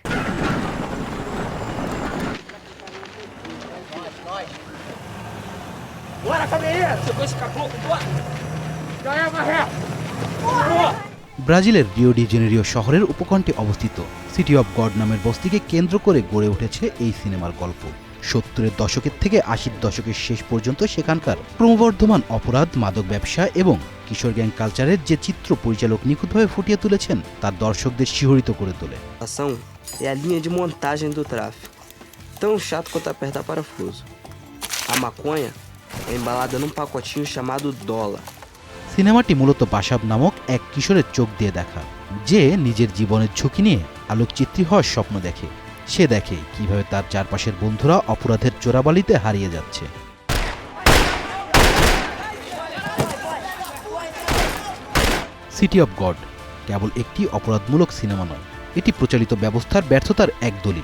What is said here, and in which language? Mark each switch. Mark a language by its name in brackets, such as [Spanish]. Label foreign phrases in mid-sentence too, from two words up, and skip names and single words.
[Bangla] ব্রাজিলের রিও ডি জেনেরিও শহরের উপকণ্ঠে অবস্থিত সিটি অফ গড নামের বস্তিকে কেন্দ্র করে গড়ে উঠেছে এই সিনেমার গল্প। 70-এর দশকের থেকে 80-র দশকের শেষ পর্যন্ত সেখানকার ক্রমবর্ধমান অপরাধ, মাদক ব্যবসা এবং কিশোর [English] gang culture [Bangla] যে চিত্র পরিচালক নিখুঁতভাবে ফুটিয়ে তুলেছেন, তার দর্শকদের শিহরিত করে তোলে। [Portuguese] É a linha de montagem do tráfico, tão chato quanto apertar parafuso. A maconha é embalada num pacotinho chamado dólar. [Bangla] সিনেমাটি মূলত বাসাব নামক এক কিশোরের চোখ দিয়ে দেখা, যে নিজের জীবনের ঝুঁকি নিয়ে আলোকচিত্রী হওয়ার স্বপ্ন দেখে। সে দেখে কিভাবে তার চারপাশের বন্ধুরা অপরাধের চোরাবালিতে হারিয়ে যাচ্ছে। সিটি অফ গড কেবল একটি অপরাধমূলক সিনেমা নয়, এটি প্রচলিত ব্যবস্থার ব্যর্থতার এক দলিল।